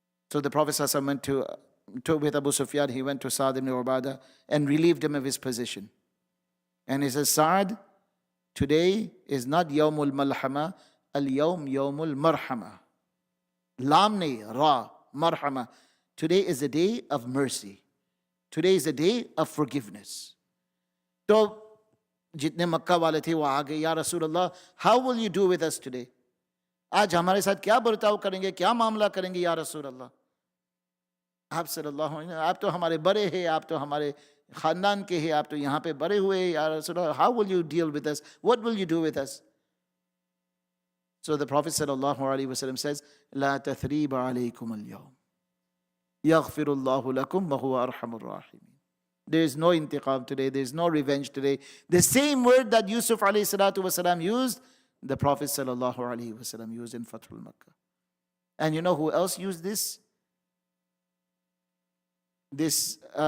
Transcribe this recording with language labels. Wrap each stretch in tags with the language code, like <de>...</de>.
<en>So the Prophet ﷺ went with Abu Sufyan, he went to Sa'ad ibn Ubadah and relieved him of his position. And he says, Sa'ad, today is not</en> <ar>yawmul malhama, al-yawm yawmul marhama.</ar> <en>Lam nahi, ra, marhama. Today is a day of mercy. Today is a day of forgiveness.</en> <hi>So, जितने मक्का वाले थे वो आ गए, या रसूलल्लाह,</hi> <en>how will you do with us today?</en> <hi>आज हमारे साथ क्या बर्ताव करेंगे, क्या मामला करेंगे या रसूलल्लाह? आप सल्लल्लाहु अलैहि वसल्लम, आप तो हमारे बड़े हैं, आप तो हमारे खानदान के हैं, आप तो यहाँ पे बड़े हुए हैं, या रसूलल्लाह,</hi> <en>how will you deal with us? What will you do with us? So the Prophet sallallahu alaihi wasallam says,</en> <ar>لا تثريب عليكم اليوم يغفر الله لكم وهو أرحم الراحمين.</ar> <en>There is no intiqam today, there is no revenge today. The same word that Yusuf alayhi salatu wasalam used, the Prophet sallallahu alaihi wasallam used in Fathul Makkah. And you know who else used this? This</en>